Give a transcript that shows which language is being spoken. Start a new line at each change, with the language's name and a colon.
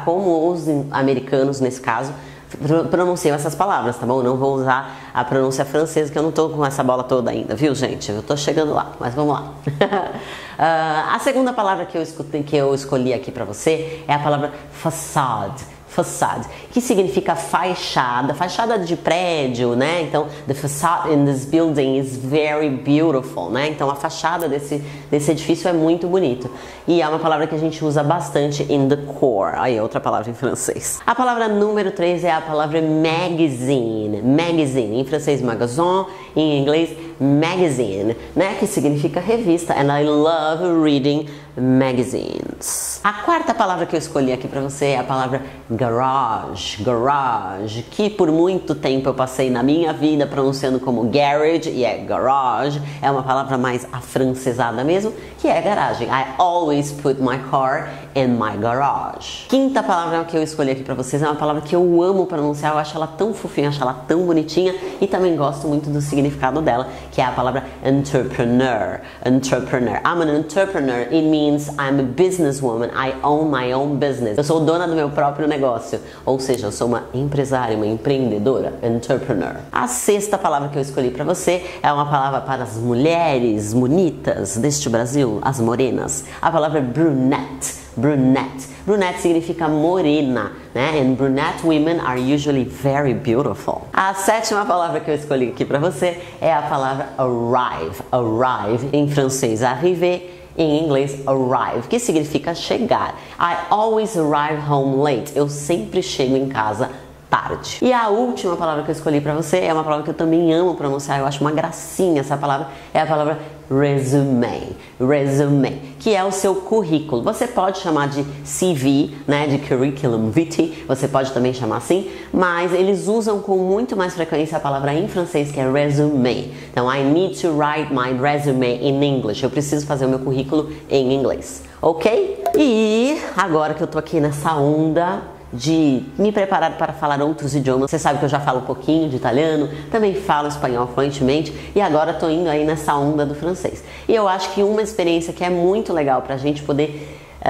Portuguese: Como os americanos, nesse caso, pronunciam essas palavras, tá bom? Não vou usar a pronúncia francesa, que eu não tô com essa bola toda ainda, viu, gente? Eu tô chegando lá, mas vamos lá. A segunda palavra que eu escolhi aqui pra você é a palavra façade. Facade, que significa fachada, fachada de prédio, né? Então,
English: the facade in this building is very beautiful, né?
Portuguese: Então, a fachada desse edifício é muito bonito. E é uma palavra que a gente usa bastante
English: in the core.
Portuguese: Aí, outra palavra em francês. A palavra número 3 é a palavra magazine. Magazine, em francês magazine, em inglês magazine, né? Que significa revista.
English: And I love reading magazines.
Portuguese: A quarta palavra que eu escolhi aqui pra você é a palavra garage. Garage, que por muito tempo eu passei na minha vida pronunciando como garage, e é garage, é uma palavra mais afrancesada mesmo, que é garagem.
English: I always put my car in my garage.
Portuguese: Quinta palavra que eu escolhi aqui pra vocês é uma palavra que eu amo pronunciar, eu acho ela tão fofinha, eu acho ela tão bonitinha e também gosto muito do significado dela, que é a palavra entrepreneur.
English: Entrepreneur. I'm an entrepreneur. It means I'm a businesswoman. I own my own business.
Portuguese: Eu sou dona do meu próprio negócio. Ou seja, eu sou uma empresária, uma empreendedora. Entrepreneur. A sexta palavra que eu escolhi para você é uma palavra para as mulheres bonitas deste Brasil, as morenas. A palavra brunette. Brunette. Brunette significa morena, né?
English: And brunette women are usually very beautiful.
Portuguese: A sétima palavra que eu escolhi aqui para você é a palavra arrive. Arrive, em francês, arriver. Em inglês, arrive, que significa chegar.
English: I always arrive home late.
Portuguese: Eu sempre chego em casa tarde. E a última palavra que eu escolhi pra você é uma palavra que eu também amo pronunciar. Eu acho uma gracinha essa palavra. É a palavra resume. Resume, que é o seu currículo. Você pode chamar de CV, né, de curriculum vitae. Você pode também chamar assim, mas eles usam com muito mais frequência a palavra em francês, que é resume. Então,
English: I need to write my resume in English.
Portuguese: Eu preciso fazer o meu currículo em inglês, ok? E agora que eu tô aqui nessa onda de me preparar para falar outros idiomas. Você sabe que eu já falo um pouquinho de italiano, também falo espanhol fluentemente e agora tô indo aí nessa onda do francês. E eu acho que uma experiência que é muito legal pra gente poder